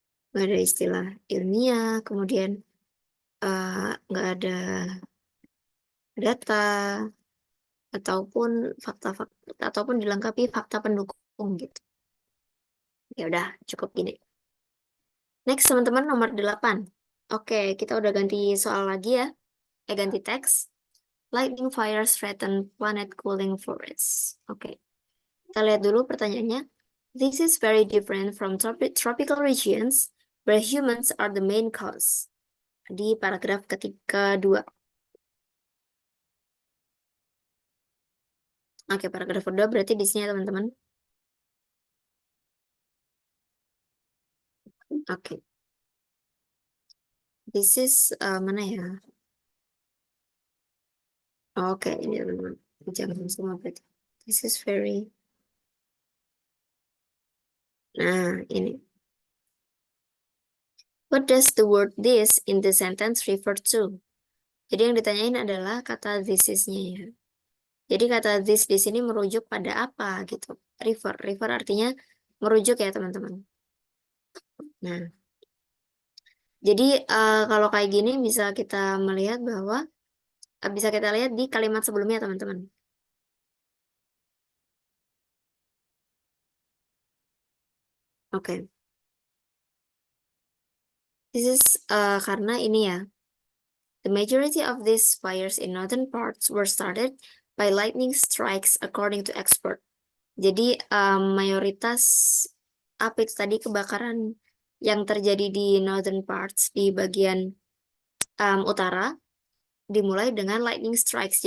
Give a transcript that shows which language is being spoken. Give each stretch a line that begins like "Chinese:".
Indonesian: nggak ada istilah ilmiah, kemudian nggak ada data ataupun fakta-fakta ataupun dilengkapi fakta pendukung gitu. Ya udah, cukup gini. Next teman-teman nomor 8. Oke, kita udah ganti soal lagi ya. Ganti teks.
English: Lightning fires threaten planet cooling forests. Oke.
Indonesian: Kita lihat dulu pertanyaannya.
English: This is very different from tropical regions where humans are the main cause.
Indonesian: Di paragraf ketiga 2. Oke, paragraf kedua berarti di sini ya teman-teman. Oke.
English: This is
Indonesian: mana ya? Oke, ini teman-teman. Jangan semua berarti.
English: This is very.
Indonesian: Nah, ini.
English: What does the word this in the sentence refer to?
Indonesian: Jadi yang ditanyain adalah kata this is-nya ya. Jadi kata this di sini merujuk pada apa gitu. Refer artinya merujuk ya teman-teman. Nah, jadi kalau kayak gini bisa kita melihat bahwa bisa kita lihat di kalimat sebelumnya teman-teman. Oke.
English: This is
Indonesian: karena ini ya.
English: The majority of these fires in northern parts were started by lightning strikes according to expert.
Indonesian: Jadi mayoritas apa itu tadi kebakaran yang terjadi di northern parts di bagian utara dimulai dengan lightning strikes.